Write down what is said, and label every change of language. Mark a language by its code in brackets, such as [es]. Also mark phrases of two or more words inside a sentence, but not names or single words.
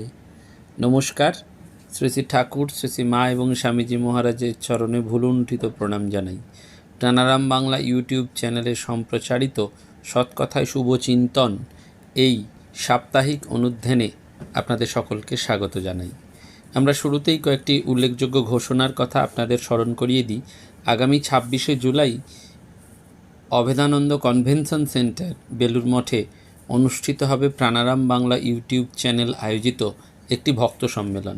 [bn] नमस्कार। শ্রী শ্রী ঠাকুর শ্রী শ্রী মা এবং স্বামীজী মহারাজের চরণে ভূলুণ্ঠিত প্রণাম জানাই। প্রাণারাম বাংলা ইউটিউব চ্যানেলে সম্প্রচারিত সৎকথায় শুভ চিন্তন এই সাপ্তাহিক অনুধ্যানে আপনাদের সকলকে স্বাগত জানাই। আমরা শুরুতেই কয়েকটি উল্লেখযোগ্য ঘোষণার কথা আপনাদের স্মরণ করিয়ে দিই। আগামী 26শে জুলাই অভেদানন্দ কনভেনশন সেন্টার বেলুর মঠে অনুষ্ঠিত হবে প্রাণারাম বাংলা ইউটিউব চ্যানেল আয়োজিত একটি ভক্ত সম্মেলন।